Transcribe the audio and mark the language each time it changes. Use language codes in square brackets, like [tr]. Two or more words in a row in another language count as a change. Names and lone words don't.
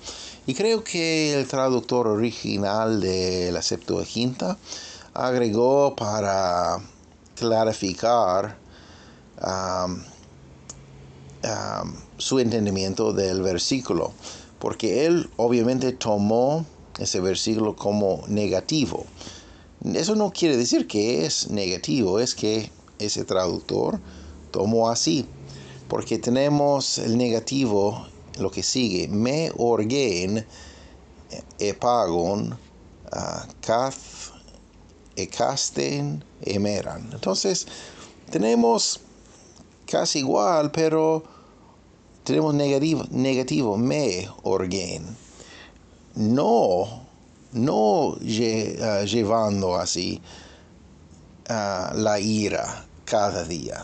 [es] Y creo que el traductor original de la Septuaginta agregó para clarificar su entendimiento del versículo, porque él obviamente tomó ese versículo como negativo. Eso no quiere decir que es negativo, es que ese traductor tomó así, porque tenemos el negativo, lo que sigue: [el] μὴ ὀργὴν ἐπάγων καθ' ἑκάστην ἡμέραν. [es] Entonces tenemos casi igual, pero tenemos negativo, [el] μὴ ὀργήν. [es] No llevando así la ira cada día.